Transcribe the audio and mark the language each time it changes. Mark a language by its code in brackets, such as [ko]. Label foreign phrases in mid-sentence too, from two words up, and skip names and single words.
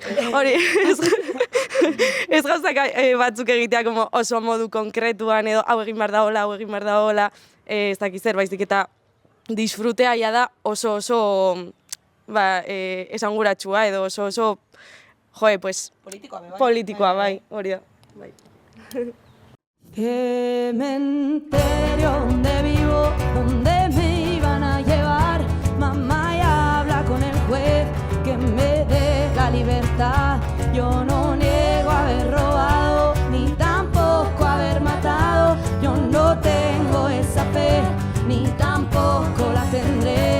[eu] Hori, ez gauzak batzuk egitea oso modu konkretuan, edo hau egin behar da hola, ez dakiz zer, baizik eta disfrutea ja da oso esanguratsua edo oso politikoa, bai, hori da. [es] Cementerio donde vivo, donde me iban a llevar, mamá ya habla con el juez que me dé la libertad. Yo no niego haber robado, ni tampoco haber matado, yo no tengo esa fe, ni tampoco la tendré.